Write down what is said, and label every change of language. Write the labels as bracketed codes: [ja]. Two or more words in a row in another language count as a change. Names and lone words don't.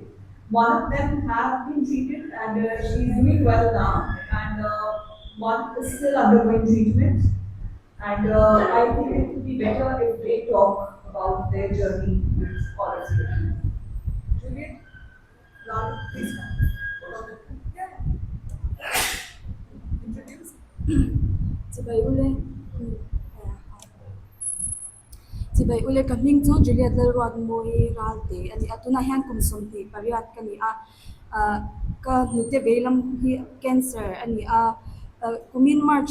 [en] One of them has been treated and she is doing well now, and one is still undergoing treatment. And I think it would be better if they talk about their journey with all of you. Juliet, Ron, please come. Yeah. Introduce. [lus] Sibai ule kaming chu Juliet Lalruat moi ralte ani atuna hian kumsum ti pariat kani ka hnute beilam hi cancer ani kumin March